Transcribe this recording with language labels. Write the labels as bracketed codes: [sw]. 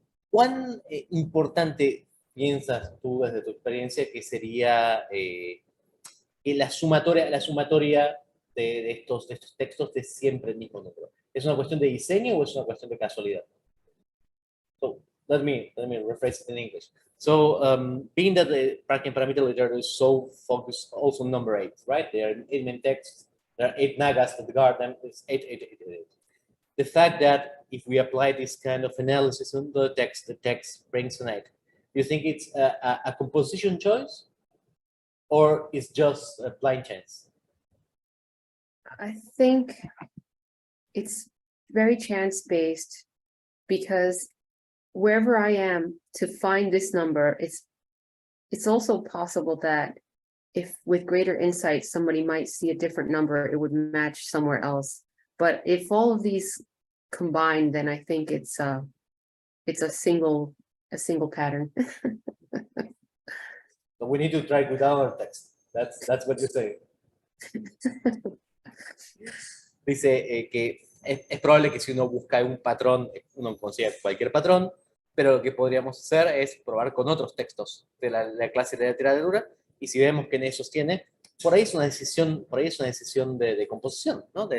[es] ¿Cuán importante piensas tú, desde tu experiencia, que sería que la sumatoria de estos textos de siempre el mismo número? ¿Es una cuestión de diseño o es una cuestión de casualidad? [en] So, let me rephrase it in English. So, being that the Prajnaparamita literature is so focused also on number 8, right? There are 8 main texts, there are 8 nagas that guard them, it's 8, 8, 8, 8, 8. The fact that if we apply this kind of analysis on the text brings an 8. Do you think it's a composition choice, or it's just a blind chance? I think it's very chance-based, because wherever I am to find this number, it's also possible that if with greater insight somebody might see a different number, it would match somewhere else. But if all of these combine, then I think it's a single pattern. So we need to try with our text. That's what you say. [es] Dice que es probable que si uno busca un patrón, uno consiga cualquier patrón, pero lo que podríamos hacer es probar con otros textos de la clase de literatura, y si vemos que en esos tiene, por ahí es una decisión de composición, ¿no?